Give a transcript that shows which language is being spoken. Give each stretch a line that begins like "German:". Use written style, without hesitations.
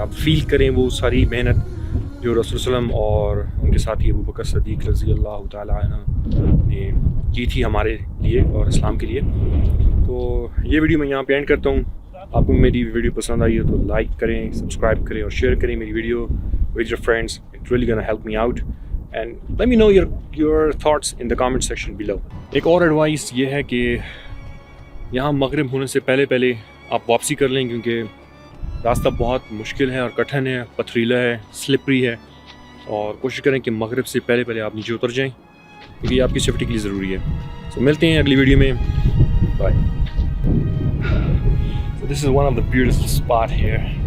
Hindi: आप फील करें वो सारी मेहनत जो रसूल सल्लल्लाहु अलैहि वसल्लम और उनके साथी अबू बकर सिद्दीक़ रज़ी अल्लाह तआला अन्हु ने की थी हमारे लिए और इस्लाम के लिए। तो ये वीडियो मैं यहाँ पे एंड करता हूँ। आपको मेरी वीडियो पसंद आई है तो लाइक करें, सब्सक्राइब करें और शेयर करें मेरी video
English: With your friends. It really gonna help me out and let me know your thoughts in the comment section below.
Hindi: एक और एडवाइस ये है कि यहाँ मगरिब होने से पहले आप वापसी कर लें, क्योंकि रास्ता बहुत मुश्किल है और कठिन है, पथरीला है, स्लिपरी है, और कोशिश करें कि मगरिब से पहले आप नीचे उतर जाएं, क्योंकि ये आपकी सेफ्टी के लिए ज़रूरी है। तो मिलते हैं अगली वीडियो में, bye.
English: So this is one of the beautiful spot here.